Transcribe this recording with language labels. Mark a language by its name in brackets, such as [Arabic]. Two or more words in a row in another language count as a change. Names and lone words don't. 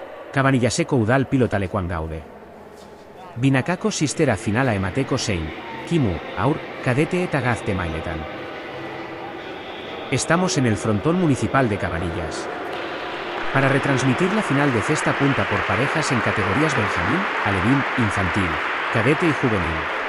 [Basque] Cabanillaseko udal pilotalekuan gaude. Binakako sistera finala emateko zein, kimu, aur, kadete eta gazte mailetan. [Spanish] Estamos en el frontón municipal de Cabanillas. Para retransmitir la final de cesta punta por parejas en categorías benjamín, alevín, infantil, cadete y juvenil.